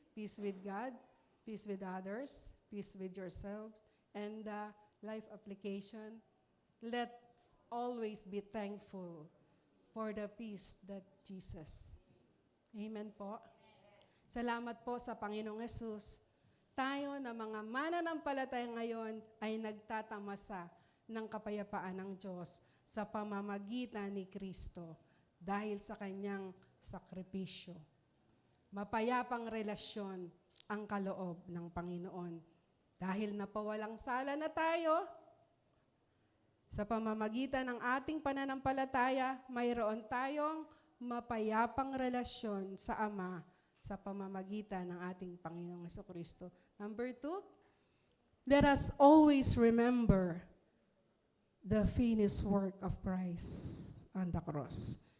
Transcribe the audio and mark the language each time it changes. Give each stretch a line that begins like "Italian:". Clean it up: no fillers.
English: Peace with God, peace with others, peace with yourselves, and life application. Let's always be thankful for the peace that Jesus.
Filipino: Amen po. Salamat po sa Panginoong Hesus. Tayo na mga mananampalataya ngayon ay nagtatamasa ng kapayapaan ng Diyos sa pamamagitan ni Kristo dahil sa kanyang sakripisyo. Mapayapang relasyon ang kaloob ng Panginoon. Dahil napawalang sala na tayo, sa pamamagitan ng ating pananampalataya, mayroon tayong mapayapang relasyon sa Ama sa pamamagitan ng ating Panginoong Jesucristo.
English: Number 2, let us always remember the finished work of Christ on the cross.